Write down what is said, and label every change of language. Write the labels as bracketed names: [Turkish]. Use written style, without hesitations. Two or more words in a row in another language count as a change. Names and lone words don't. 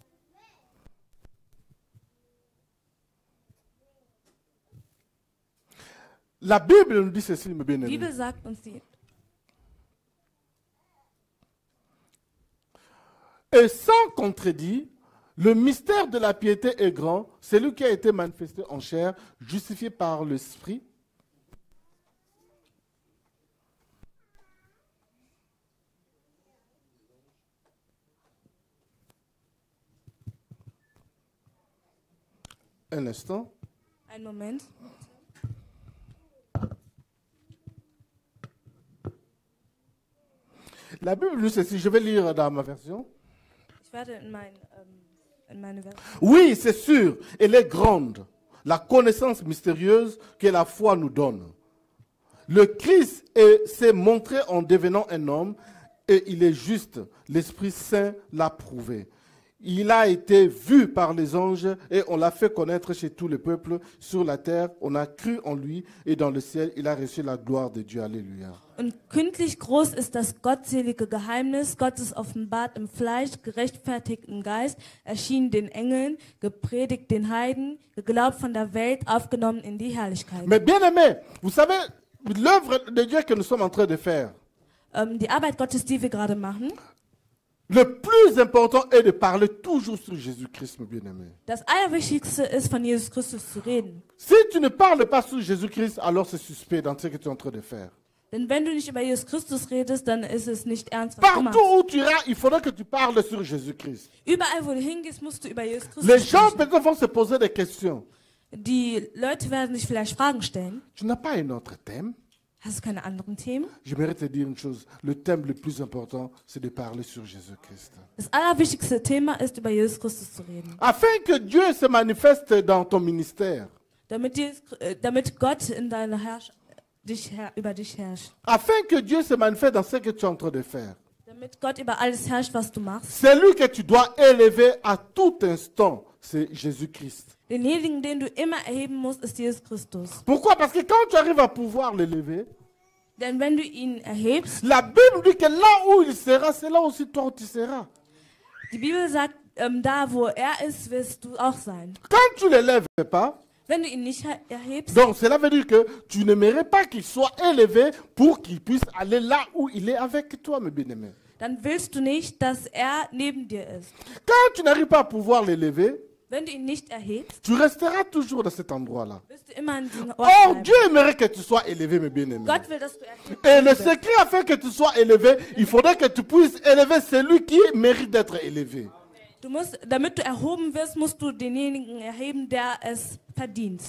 [French] La Bible nous dit ceci, mes [German] Die [French] bien-aimés. [German] Bibel sagt uns [French] Et sans contredit, le mystère de la piété est grand, celui qui a été manifesté en chair, justifié par l'Esprit. Un instant. [German] einen Moment. [French] La Bible nous dit ceci, je vais lire dans ma version. [German] Ich werde in meine Version. [French] Oui, c'est sûr, elle est grande, la connaissance mystérieuse que la foi nous donne. Le Christ s'est montré en devenant un homme et il est juste. L'Esprit Saint l'a prouvé. il a été vu par les anges et on l'a fait connaître chez tous les peuples sur la terre. On a cru en lui et dans le ciel, il a reçu la gloire de Dieu. Alléluia. [German] Und kündlich groß ist das gottselige Geheimnis, Gottes offenbart im Fleisch, gerechtfertigt im Geist, erschienen den Engeln, gepredigt den Heiden, geglaubt von der Welt, aufgenommen in die Herrlichkeit. [French] Mais bien aimé, vous savez, l'œuvre de Dieu que nous sommes en train de faire, [German] Die Arbeit Gottes, die wir gerade machen, [French] le plus important est de parler toujours sur Jésus-Christ, mon bien-aimé. [German] das Allerwichtigste ist, von Jesus Christus zu reden. [French] Si tu ne parles pas sur Jésus-Christ, alors c'est suspect dans ce que tu es en train de faire. [German] Denn wenn du nicht über Jesus Christus redest, dann ist es nicht ernst, was du machst. [French] Partout où tu iras, il faudra que tu parles sur Jésus-Christ. [German] Überall, wo du hingehst, musst du über Jesus Christus [French] Les gens [German] sprechen. [French] peut-être vont se poser des questions. [German] Die Leute werden sich vielleicht Fragen stellen. [French] Tu n'as pas un autre thème? [German] Hast du keine anderen Themen? [French] J'aimerais te dire une chose. Le thème le plus important, c'est de parler sur Jésus-Christ. [German] Das allerwichtigste Thema ist, über Jesus Christus zu reden. [French] Afin que Dieu se manifeste dans ton ministère. [German] Damit Gott in deiner über dich herrscht. [French] Afin que Dieu se manifeste dans ce que tu es en train de faire. [German] Damit Gott über alles herrscht, was du machst. [French] Celui que tu dois élever à tout instant, c'est Jésus-Christ. [German] Denjenigen, den du immer erheben musst, ist Jesus Christus. [French] Pourquoi? Parce que quand tu arrives à pouvoir l'élever, [German] Denn wenn du ihn erhebst, [French] la Bible dit que là où il sera, c'est là aussi toi où tu seras. [German] die Bibel sagt, da wo er ist, wirst du auch sein. [French] Quand tu ne l'élèves pas, [German] Wenn du ihn nicht erhebst, [French] donc cela veut dire que tu n'aimerais pas qu'il soit élevé pour qu'il puisse aller là où il est avec toi, mes bien-aimés. [German] dann willst du nicht, dass er neben dir ist. [French] Quand tu n'arrives pas à pouvoir l'élever, [German] Wenn du ihn nicht erhebst, [French] tu resteras toujours dans cet endroit-là. [German] wirst du immer an diesem Ort [French] Or, [German] bleiben. [French] Dieu aimerait que tu sois élevé, mes bien-aimés. [German] Gott will, dass du erhebt [French] Et le [German] wirst. [French] secret afin que tu sois élevé, il faudrait que tu puisses élever celui qui mérite d'être élevé. [German] Damit du erhoben wirst, musst du denjenigen erheben, der es verdient.